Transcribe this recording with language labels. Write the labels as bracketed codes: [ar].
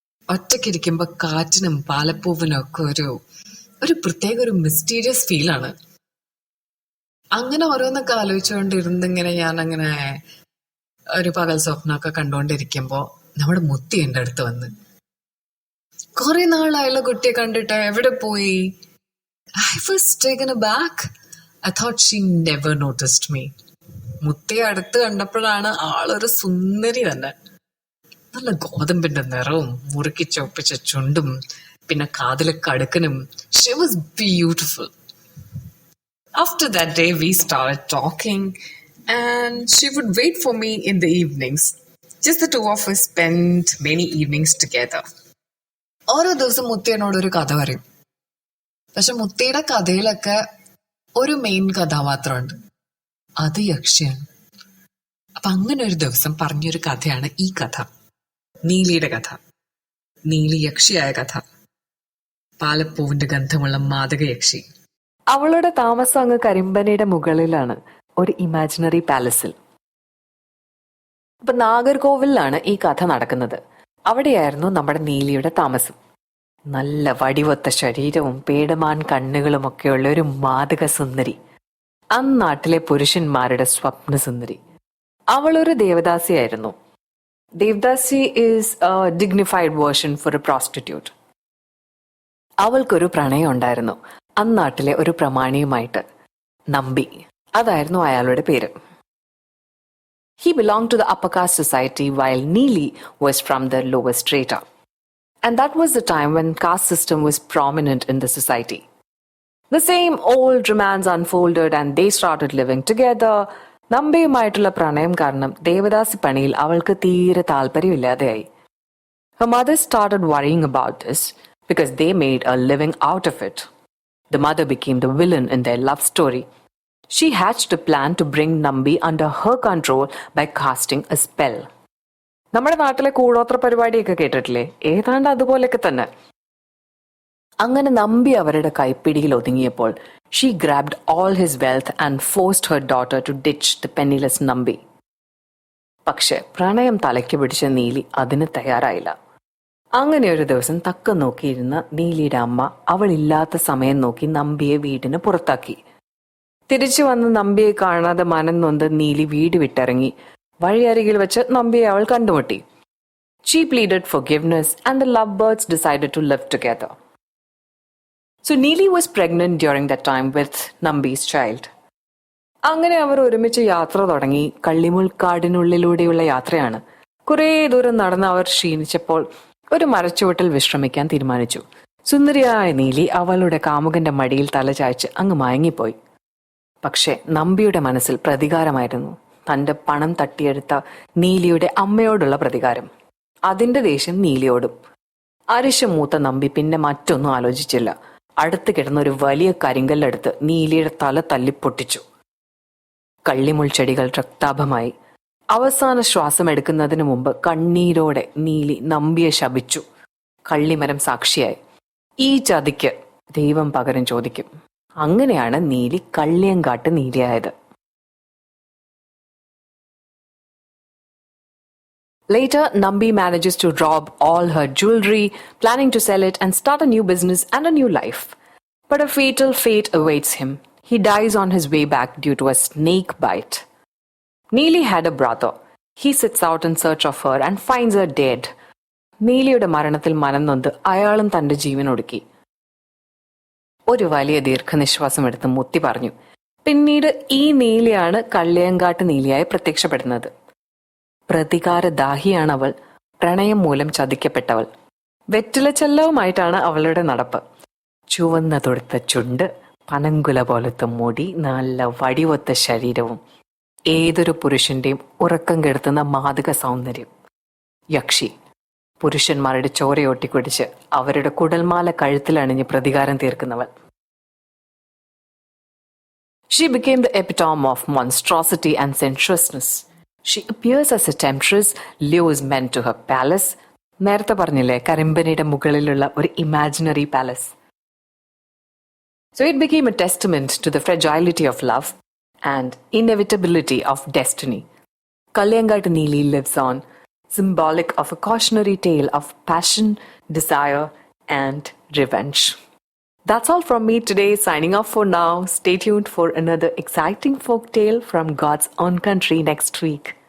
[ml] ഒറ്റയ്ക്കിരിക്കുമ്പോ കാറ്റിനും പാലപ്പൂവിനും ഒക്കെ ഒരു പ്രത്യേക ഒരു മിസ്റ്റീരിയസ് ഫീലാണ്. അങ്ങനെ ഓരോന്നൊക്കെ ആലോചിച്ചുകൊണ്ടിരുന്നിങ്ങനെ ഞാൻ അങ്ങനെ ഒരു പകൽ സ്വപ്നമൊക്കെ കണ്ടുകൊണ്ടിരിക്കുമ്പോ നമ്മുടെ മുത്തി എന്റെ അടുത്ത് വന്ന്, കുറെ നാളായുള്ള കുട്ടിയെ കണ്ടിട്ട് എവിടെ പോയി? [en] I was taken aback. I thought she never noticed me. [ml] മുത്തിയെ അടുത്ത് കണ്ടപ്പോഴാണ് ആളൊരു സുന്ദരി തന്നെ. നല്ല ഗോതമ്പിന്റെ നിറവും മുറുക്കി ചൊപ്പിച്ച ചുണ്ടും പിന്നെ കാതിലെ കടുക്കനും. [en] She was beautiful. After that day we started talking and she would wait for me in the evenings. Just the two of us spent many evenings together. [ml] ഓരോ ദിവസം മുത്തി എന്നോടൊരു കഥ പറയും. പക്ഷെ മുത്തിയുടെ കഥയിലൊക്കെ ഒരു മെയിൻ കഥാപാത്രമുണ്ട്, അത് യക്ഷിയാണ്. അപ്പൊ അങ്ങനെ ഒരു ദിവസം പറഞ്ഞൊരു കഥയാണ് ഈ കഥ, നീലിയുടെ കഥ. നീലി യക്ഷിയായ കഥ, പാലപ്പൂവിന്റെ ഗന്ധമുള്ള മാതക യക്ഷി. അവളുടെ താമസം അങ്ങ് കരിമ്പനയുടെ മുകളിലാണ്, ഒരു ഇമാജിനറി പാലസിൽ. അപ്പൊ നാഗർകോവിലാണ് ഈ കഥ നടക്കുന്നത്. അവിടെയായിരുന്നു നമ്മുടെ നീലിയുടെ താമസം. നല്ല വടിവൊത്ത ശരീരവും പേടമാൻ കണ്ണുകളും ഒക്കെയുള്ള ഒരു മാതക സുന്ദരി, അന്നാട്ടിലെ പുരുഷന്മാരുടെ സ്വപ്ന സുന്ദരി. അവളൊരു ദേവദാസിയായിരുന്നു. [en] Devadasi is a dignified version for a prostitute. [ml] അവൾക്കൊരു പ്രണയം ഉണ്ടായിരുന്നു അന്നാട്ടിലെ ഒരു പ്രമാണിയുമായിട്ട്, നമ്പി. അതായിരുന്നു അയാളുടെ പേര്. [en] He belonged to the upper caste society while Neeli was from the lower strata. And that was the time when caste system was prominent in the society. The same old romance unfolded and they started living together. [ml] നമ്പിയുമായിട്ടുള്ള പ്രണയം കാരണം ദേവദാസി പണിയിൽ അവൾക്ക് തീരെ താല്പര്യമില്ലാതെയായി. [en] Her mother started worrying about this because they made a living out of it. The mother became the villain in their love story. She hatched a plan to bring Nambi under her control by casting a spell. [ml] നമ്മുടെ നാട്ടിലെ കൂടോത്ര പരിപാടിയൊക്കെ കേട്ടിട്ടില്ലേ? ഏതാണ്ട് അതുപോലെയൊക്കെ തന്നെ. അങ്ങനെ നമ്പി അവരുടെ കൈപ്പിടിയിൽ ഒതുങ്ങിയപ്പോൾ [en] she grabbed all his wealth and forced her daughter to ditch the penniless Nambi. [ml] പക്ഷെ പ്രണയം തലയ്ക്ക് പിടിച്ച നീലി അതിന് തയ്യാറായില്ല. അങ്ങനെ ഒരു ദിവസം തക്കം നോക്കിയിരുന്ന നീലിയുടെ അമ്മ അവളില്ലാത്ത സമയം നോക്കി നമ്പിയെ വീടിന് പുറത്താക്കി. തിരിച്ചു വന്ന് നമ്പിയെ കാണാതെ മനം നൊന്ത് നീലി വീട് വിട്ടിറങ്ങി. വഴിയരികിൽ വെച്ച് നമ്പിയെ അവൾ കണ്ടുമുട്ടി. [en] She pleaded forgiveness and the lovebirds decided to live together. So Neeli was pregnant during that time with Nambi's child. [ml] അങ്ങനെ അവർ ഒരുമിച്ച് യാത്ര തുടങ്ങി. കള്ളിമുൾക്കാടിനുള്ളിലൂടെയുള്ള യാത്രയാണ്. കുറേ ദൂരം നടന്ന് അവർ ക്ഷീണിച്ചപ്പോൾ ഒരു മരച്ചുവട്ടിൽ വിശ്രമിക്കാൻ തീരുമാനിച്ചു. സുന്ദരിയായ നീലി അവളുടെ കാമുകന്റെ മടിയിൽ തലചായ്ച്ച് അങ്ങ് മയങ്ങിപ്പോയി. പക്ഷെ നമ്പിയുടെ മനസ്സിൽ പ്രതികാരമായിരുന്നു. തന്റെ പണം തട്ടിയെടുത്ത നീലിയുടെ അമ്മയോടുള്ള പ്രതികാരം. അതിന്റെ ദേഷ്യം നീലിയോടും. അരിശം മൂത്ത നമ്പി പിന്നെ മറ്റൊന്നും ആലോചിച്ചില്ല. അടുത്ത് കിടന്ന ഒരു വലിയ കരിങ്കല്ലെടുത്ത് നീലിയുടെ തല തല്ലിപ്പൊട്ടിച്ചു. കള്ളിമുൾ ചെടികൾ രക്താഭമായി. അവസാന ശ്വാസം എടുക്കുന്നതിന് മുമ്പ് കണ്ണീരോടെ നീലി നമ്പിയെ ശപിച്ചു. കള്ളിമരം സാക്ഷിയായി. ഈ ചതിക്ക് ദൈവം പകരം ചോദിക്കും. അങ്ങനെയാണ് Neeli Kalliyankattu നീലിയായത്. [en] Later, Nambi manages to rob all her jewelry, planning to sell it and start a new business and a new life. But a fatal fate awaits him. He dies on his way back due to a snake bite. Neeli had a brother. He sets out in search of her and finds her dead. [ml] നീലിയുടെ മരണത്തിൽ മനം നൊന്ത് അയാളും തന്റെ ജീവൻ ഒടുക്കി. ഒരു വലിയ ദീർഘനിശ്വാസം എടുത്ത് മുത്തി പറഞ്ഞു. പിന്നീട് ഈ നീലിയാണ് കള്ളിയങ്കാട്ട് നീലിയായി പ്രത്യക്ഷപ്പെടുന്നത്. പ്രതികാരദാഹിയാണവൾ. പ്രണയം മൂലം ചതിക്കപ്പെട്ടവൾ. വെറ്റില ചെല്ലവുമായിട്ടാണ് അവളുടെ നടപ്പ്. ചുവന്ന തൊടുത്ത ചുണ്ട്, പനങ്കുല പോലത്തെ മുടി, നല്ല വടിവൊത്ത ശരീരവും, ഏതൊരു പുരുഷന്റെയും ഉറക്കം കെടുത്തുന്ന മാതക സൗന്ദര്യം. യക്ഷി. പുരുഷന്മാരുടെ ചോരയൊട്ടിക്കുടിച്ച് അവരുടെ കുടൽമാല കഴുത്തിലണിഞ്ഞ് പ്രതികാരം തീർക്കുന്നവൾ. [en] She became the epitome of monstrosity and sensuousness. She appears as a temptress, lures men to her palace. [ml] നേരത്തെ പറഞ്ഞില്ലേ, കരിമ്പനയുടെ മുകളിലുള്ള ഒരു imaginary palace. [en] So it became a testament to the fragility of love and inevitability of destiny. Kalyangatte Neeli lives on, symbolic of a cautionary tale of passion, desire, and revenge. That's all from me today. Signing off for now. Stay tuned for another exciting folk tale from God's own country next week.